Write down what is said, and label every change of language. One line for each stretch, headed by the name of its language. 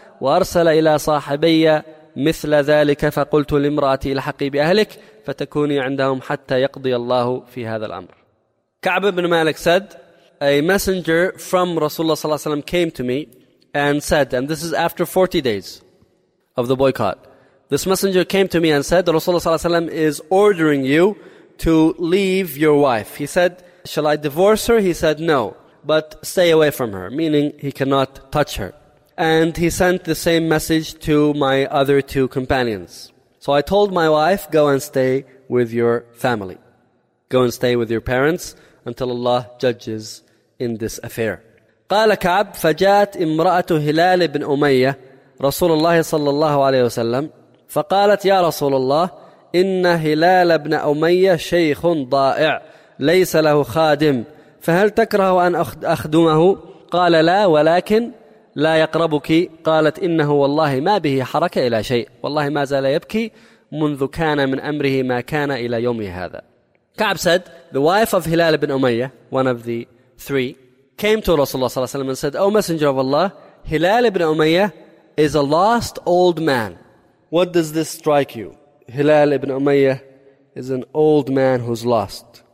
Arabic: وأرسل إلى صاحبي مثل ذلك فقلت لامرأتي الحقي بأهلك فتكوني عندهم حتى يقضي الله في هذا الأمر.
English: Ka'b ibn Malik said, a messenger from Rasulullah صلى الله عليه وسلم came to me and said, and this is after 40 days of the boycott. This messenger came to me and said, Rasulullah صلى الله عليه وسلم is ordering you to leave your wife. He said, shall I divorce her? He said, no, but stay away from her, meaning he cannot touch her. And he sent the same message to my other two companions. So I told my wife, go and stay with your family. Go and stay with your parents until Allah judges in this affair.
Arabic: قال كعب فجاءت امرأة هلال بن أمية رسول الله صلى الله عليه وسلم فقالت يا رسول الله إن هلال بن أمية شيخ ضائع ليس له خادم فهل تكره أن أخدمه؟ قال لا ولكن لا يقربك. قالت إنه والله ما به حركة إلى شيء والله ما زال يبكي منذ كان من أمره ما كان إلى يومه هذا.
English: Ka'b said, the wife of Hilal ibn Umayyah, one of the three, came to Rasulullah صلى الله عليه وسلم and said, O Messenger of Allah, Hilal ibn Umayyah is a lost old man. What does this strike you? Hilal ibn Umayyah is an old man who's lost.